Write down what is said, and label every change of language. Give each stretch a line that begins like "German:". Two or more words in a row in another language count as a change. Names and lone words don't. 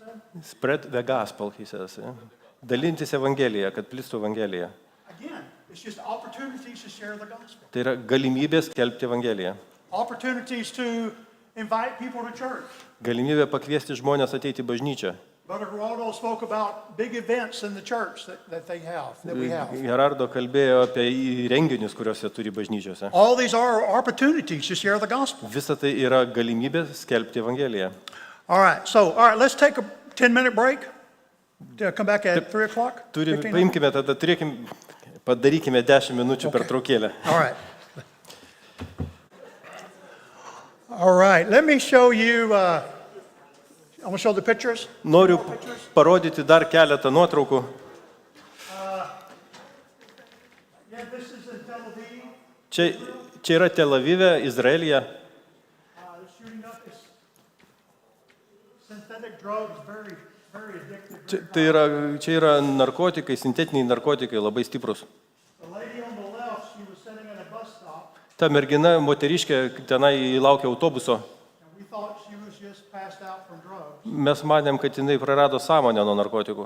English: Spread the gospel, he says. Yeah.
Lithuanian: Dalintis Evangeliją, kad plistų Evangelija.
English: Again, it's just opportunities to share the gospel.
Lithuanian: Tai yra galimybė skelbti Evangeliją.
English: Opportunities to invite people to church.
Lithuanian: Galimybė pakviesti žmonės ateiti į bažnyčią.
English: Brother Geraldo spoke about big events in the church that we have.
Lithuanian: Gerardo kalbėjo apie renginius, kuriuos jie turi bažnyčiose.
English: All these are opportunities to share the gospel.
Lithuanian: Visa tai yra galimybė skelbti Evangeliją.
English: All right, let's take a 10-minute break. Come back at 3 o'clock.
Lithuanian: Paimkime tada, padarykime 10 minučių pertraukėlę.
English: All right, let me show you, I'm going to show the pictures.
Lithuanian: Noriu parodyti dar keletą nuotraukų.
English: Yeah, this is in Tel Aviv.
Lithuanian: Čia yra Tel Avive, Izraelyje.
English: Shooting up this synthetic drugs, very, very addictive.
Lithuanian: Čia yra narkotikai, sintetiniai narkotikai, labai stiprus.
English: The lady on the left, she was sitting at a bus stop.
Lithuanian: Ta mergina, moteriškė, tenai laukia autobuso.
English: And we thought she was just passed out from drugs,
Lithuanian: Mes manėm, kad jinai prarado sąmonę nuo narkotikų,